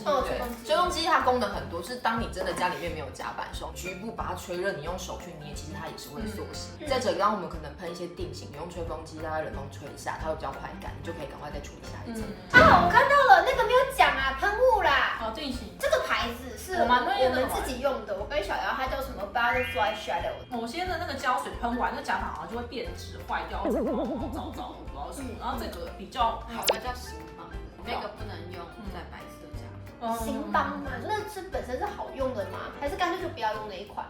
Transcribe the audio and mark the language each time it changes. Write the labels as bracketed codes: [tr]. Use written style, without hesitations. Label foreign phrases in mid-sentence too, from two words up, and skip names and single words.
[zh] 對，吹風機它功能很多，是當你真的家裡面沒有夾板的時候，局部把它吹熱，你用手去捏，其實它也是會塑形。再者，剛剛我們可能噴一些定型，你用吹風機讓它冷風吹一下，它會比較快乾，你就可以趕快再處理下一層。我看到了，那個沒有講啊，噴霧啦。定型。這個牌子是我們自己用的，我跟小姚它叫什麼 Butterfly Shadow。某些的那個膠水噴完，那假髮好像就會變質壞掉，糟糟，我不知道什麼。然後這個比較好的叫行邦，那個不能用在白色假髮。行邦嘛，那是本身是好用的嗎？還是乾脆就不要用那一款？